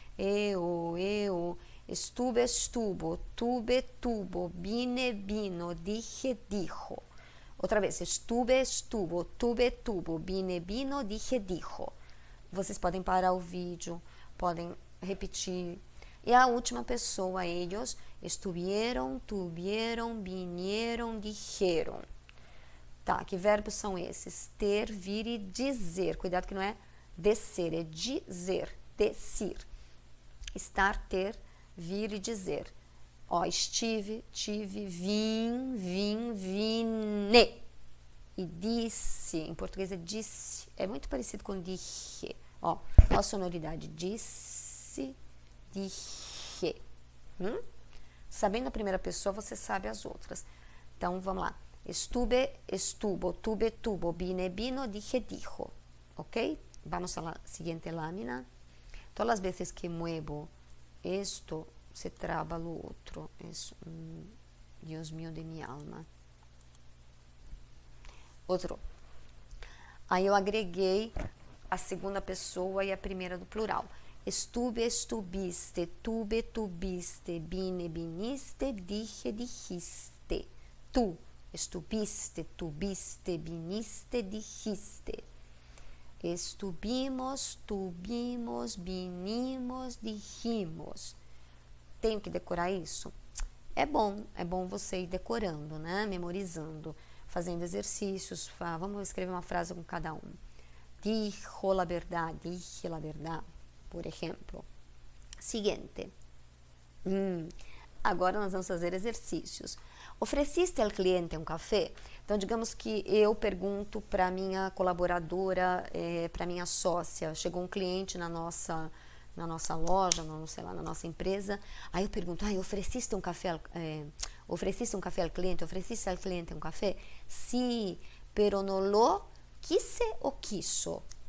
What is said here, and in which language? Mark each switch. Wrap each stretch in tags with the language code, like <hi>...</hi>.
<es>Eu. Estuve, estuvo. Tuve, tuvo. Vine, vino. Dije, dijo.</es> <pt>Outra vez.</pt> <es>Estuve, estuvo. Tuve, tuvo. Vine, vino. Dije, dijo.</es> <pt>Vocês podem parar o vídeo, podem repetir. E a última pessoa,</pt> <es>ellos, estuvieron, tuvieron, vinieron, dijeron.</es> <pt>Tá, que verbos são esses? Ter, vir e dizer. Cuidado que não é descer, é dizer, decir. Estar, ter, vir e dizer. Ó, estive, tive, vim, vine. E disse, em português é disse, é muito parecido com dije. Ó a sonoridade, disse, dije. Sabendo a primeira pessoa, você sabe as outras. Então, vamos lá.</pt> <es>Estuve, estuvo, tuve, tuvo, vine, vino, dije, dijo. ¿Ok? Vamos a la siguiente lámina. Todas las veces que muevo esto, se traba lo otro. Es Dios mío de mi alma.</es> <pt>Outro. Aí eu agreguei a segunda pessoa e a primeira do plural.</pt> <es>Estuve, estuviste, tuve, tuviste, vine, viniste, dije, dijiste. Tu estuviste, tuviste, viniste, dijiste. Estuvimos, tuvimos, vinimos, dijimos.</es> <pt>Tenho que decorar isso? É bom você ir decorando, né? Memorizando, fazendo exercícios. Vamos escrever uma frase com cada um.</pt> <es>Dijo la verdad, dije la verdad,</es> <pt>por exemplo. Seguinte. Agora nós vamos fazer exercícios. Ofereciste ao cliente um café? Então, digamos que eu pergunto para minha colaboradora, para minha sócia, chegou um cliente na nossa loja, sei lá, na nossa empresa, aí eu pergunto, ofereciste um café ao cliente? Ofereciste ao cliente um café?</pt> <es>Sí, pero no lo quise o quiso.</es>